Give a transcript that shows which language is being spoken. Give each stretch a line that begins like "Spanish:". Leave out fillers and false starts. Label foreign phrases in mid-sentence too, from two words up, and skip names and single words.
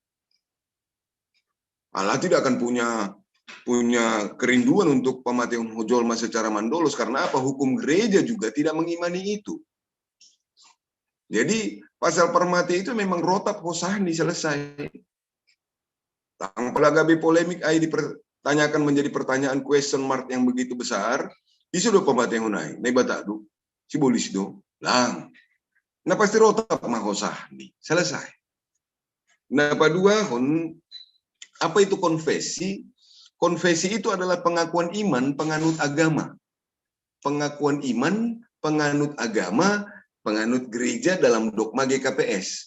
Indonesian: Allah tidak akan punya kerinduan untuk
Batak Simalungun: pemateuan hojolma
Indonesian: secara
Batak Simalungun: mandolos
Indonesian: karena apa? Hukum gereja juga tidak mengimani itu. Jadi pasal permati itu memang
Batak Simalungun: rotap hosahni
Indonesian: selesai. Tanpa lagi polemik ai dipertanyakan menjadi pertanyaan
English: question mark
Indonesian: yang begitu besar.
Batak Simalungun: Isu do pemateuan hunai, nei batadu, simbolis do, lang.
Indonesian: Nah pasti
Batak Simalungun: rotap mahosahni,
Indonesian: selesai. Nah kedua, apa itu konfesi? Konfesi itu adalah pengakuan iman penganut agama. Pengakuan iman penganut agama, penganut gereja dalam dogma GKPS.